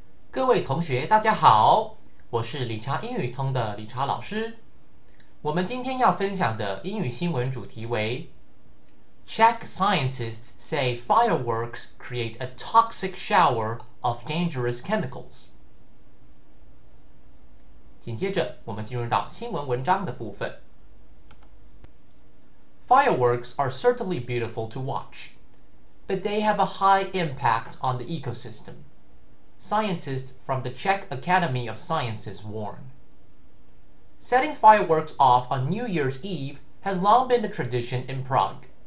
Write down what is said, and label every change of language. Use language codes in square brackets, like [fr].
[zh] 各位同学，大家好，我是理查英语通的理查老师。我们今天要分享的英语新闻主题为 [en] Czech scientists say fireworks create a toxic shower of dangerous chemicals. [zh] 紧接着，我们进入到新闻文章的部分。 [en] Fireworks are certainly beautiful to watch, but they have a high impact on the ecosystem. Scientists from the Czech Academy of Sciences warn. Setting fireworks off on New Year's Eve has long been a tradition in Prague.